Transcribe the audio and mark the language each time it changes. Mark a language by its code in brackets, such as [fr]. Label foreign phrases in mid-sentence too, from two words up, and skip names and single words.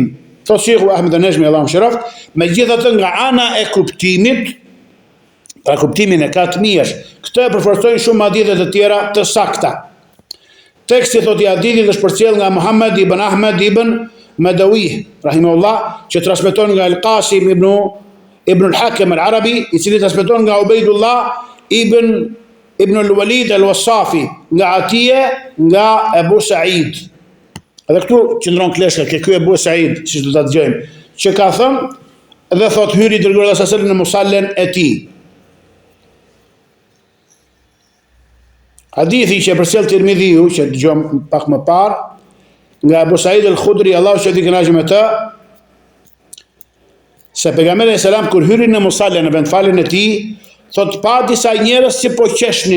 [sq] Thot Sheikhu Ahmed an-Najmi Allahu mëshiroft, megjithatë nga ana e kuptimit, pra kuptimin e ka të mirë, këtë e përforcojnë shumë hadithe të tjera të sakta. Teksti thot i hadithit është përcjell nga Muhammad ibn Ahmed ibn Madawi rahimahullah, që transmeton nga Al-Qasim ibn al-Hakim al-Arabi, i cili transmeton nga Ubaydullah ibn al-Walid al-Wassafi, nga Atije, nga Ebu Said. Edhe këtu qëndron kleshka, ke ky Ebu Said, siç do ta dëgjojmë, që ka thënë dhe thot hyri dërguari [ar] صلى الله عليه وسلم [sq] në musallen e tij. Hadithi që përcjell Tirmidhiu, që dëgjojmë pak më parë, nga Abu Said al-Khudri, Allahu që di kënaqur me të, se pejgamberi selam kur hyri në musallen në vendfaljen e tij, thot pa disa njerëz që po qeshnin.